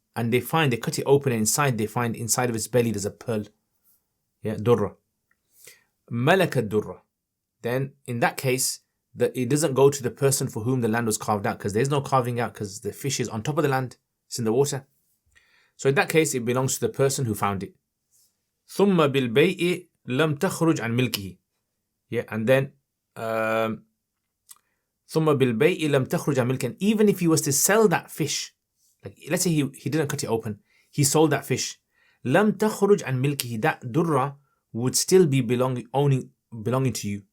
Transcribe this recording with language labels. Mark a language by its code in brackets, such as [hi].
[en] And they cut it open, and inside they find inside of its belly there's a pearl. [ar] Yeah, durra. ملك الدرة. [en] Then in that case, it doesn't go to the person for whom the land was carved out, because there's no carving out, because the fish is on top of the land, it's in the water. So in that case, it belongs to the person who found it. [ar] ثم بالبيع لم تخرج عن ملكه. [en] Yeah, and then [ar] ثم بالبيع لم تخرج عن ملكه. [en] And even if he was to sell that fish, like let's say he didn't cut it open, he sold that fish. [ar] لم تخرج عن ملكه. [en] That durra would still be belonging to you.